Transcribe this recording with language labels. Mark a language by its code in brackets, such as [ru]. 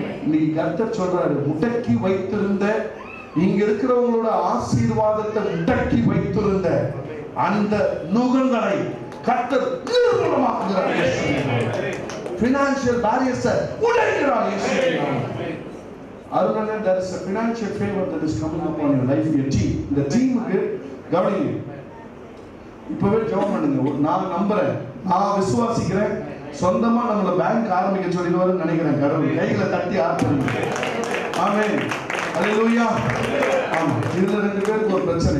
[ta] நீ கர்த்தர் சொல்றாரு, முடக்கி வைத்திருந்த இங்க இருக்கிறவங்களோட ஆசீர்வாதத்தை முடக்கி வைத்திருந்த அந்த நுகங்களை கர்த்தர் நிர்மூலமாக்குகிறார். ஃபினான்ஷியல் பேரியர்ஸை உடைக்கிறார் இயேசுவின். அதனால [en] there is a financial favor that is coming upon your life. [ta] your team, இந்த டீமுக்கு கவனிங்க. இப்பவே ஜெபம் பண்ணுங்க. நான் நம்புறேன், நான் விசுவாசிக்கிறேன், சொந்தமா நம்மள பேங்க் ஆரம்பிக்க சொல்லிடுவாருன்னு நினைக்கிறேன். கடவுள் கைகளை தட்டி ஆர்ப்பரிங்க. ஆமென். அல்லேலூயா. ஆமா, இதுல 2 பேருக்கு ஒரு பிரச்சனை.